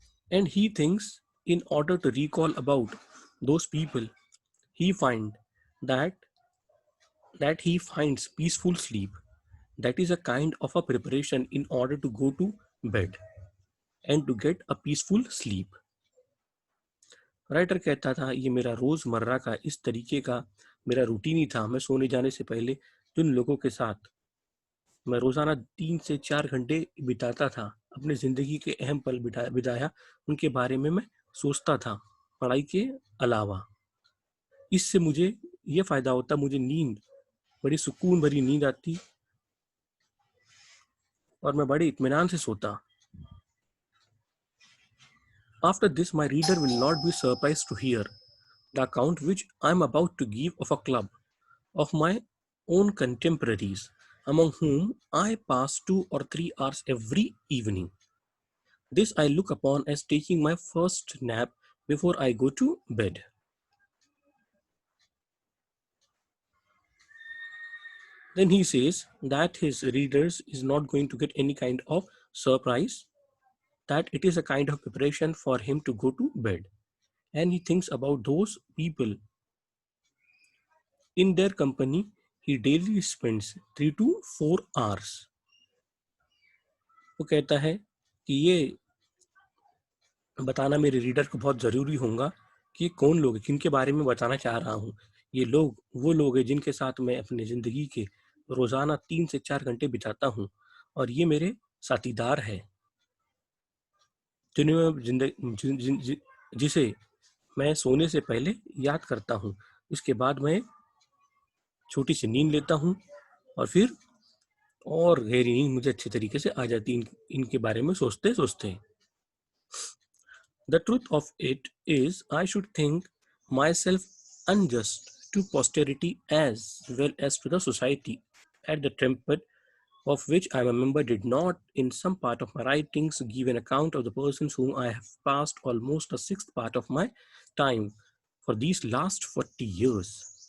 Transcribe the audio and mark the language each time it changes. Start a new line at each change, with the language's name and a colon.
English: and he thinks in order to recall about those people he find that he finds peaceful sleep. That is a kind of a preparation in order to go to bed and to get a peaceful sleep.
Hindi: Writer कहता था ये मेरा रोजमर्रा का इस तरीके का मेरा रूटीन ही था। मैं सोने जाने से पहले जिन लोगों के साथ मैं रोजाना 3 से 4 घंटे बिताता था, अपने जिंदगी के अहम पल बिताया, उनके बारे में मैं सोचता था पढ़ाई के अलावा। इससे मुझे ये फायदा होता, मुझे नींद बड़ी सुकून भरी नींद आती और मैं बड़े इत्मीनान से सोता।
English: After this, my reader will not be surprised to hear the account which I am about to give of a club of my own contemporaries, among whom I pass 2 or 3 hours every evening. This I look upon as taking my first nap before I go to bed. Then he says that his readers is not going to get any kind of surprise, that it is a kind of preparation for him to go to bed. And he thinks about those people in their company. He daily spends 3 to 4 hours.
Hindi: वो कहता है कि ये बताना मेरे reader को बहुत ज़रूरी होगा कि ये कौन लोग हैं, किनके बारे में बताना चाह रहा हूँ। ये लोग वो लोग हैं जिनके साथ मैं अपनी ज़िंदगी के रोज़ाना 3 से 4 घंटे बिताता हूँ, और ये मेरे साथीदार हैं, जिन्हें मैं जिसे मैं सोने से पहले याद करता हूँ। इसके बाद मैं छोटी सी नींद लेता हूँ, और फिर और गहरी नींद मुझे अच्छे तरीके से आ जाती है इनके बारे में सोचते-सोचते।
English: The truth of it is, I should think myself unjust to posterity as well as to the society, at the trumpet of which I am a member did not, in some part of my writings, give an account of the persons whom I have passed almost a sixth part of my time for these last 40 years.